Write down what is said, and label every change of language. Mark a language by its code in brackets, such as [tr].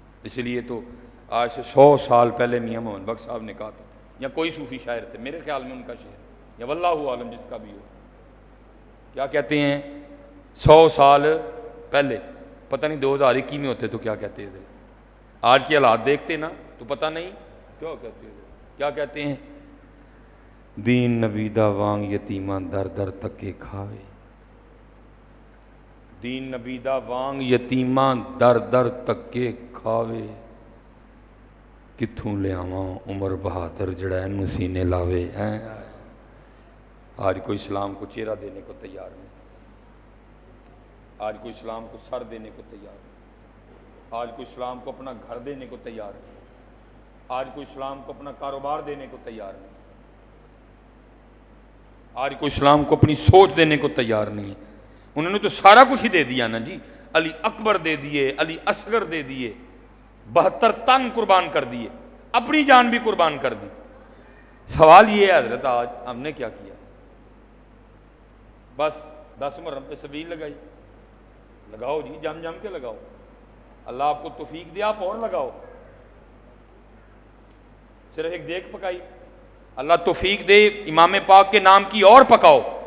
[ur] اس لیے تو آج سے 100 سال پہلے میاں محمد بخش صاحب نے کہا تھا، یا کوئی صوفی شاعر تھے، میرے خیال میں ان کا شعر، یا واللہ عالم جس کا بھی ہو، کیا کہتے ہیں 100 سال پہلے، پتہ نہیں 2021 میں ہوتے تو کیا کہتے تھے، آج کے حالات دیکھتے نا تو پتہ نہیں کیا کہتے تھے. کیا کہتے ہیں؟ [pa] دین نبی دا وانگ یتیماں در در تکے کھاوے، دین نبی دا وانگ یتیماں در در تکے کھاوے، کتھوں لے آواں عمر بہادر جڑا اینوں سینے لاوے. [ur] آج کوئی اسلام کو چہرہ دینے کو تیار نہیں، آج کوئی اسلام کو سر دینے کو تیار نہیں، آج کوئی اسلام کو اپنا گھر دینے کو تیار نہیں، آج کوئی اسلام کو اپنا کاروبار دینے کو تیار نہیں، آج کوئی اسلام کو اپنی سوچ دینے کو تیار نہیں ہے. انہوں نے تو سارا کچھ ہی دے دیا نا جی، علی اکبر دے دیے، علی اصغر دے دیے، 72 تن قربان کر دیے، اپنی جان بھی قربان کر دی. سوال یہ ہے حضرت آج ہم نے کیا کیا؟ بس 10 محرم پہ سبیل لگائی، لگاؤ جی، جم جم کے لگاؤ، اللہ آپ کو توفیق دیا آپ اور لگاؤ. صرف ایک دیگ پکائی، اللہ توفیق دے امام پاک کے نام کی اور پکاؤ.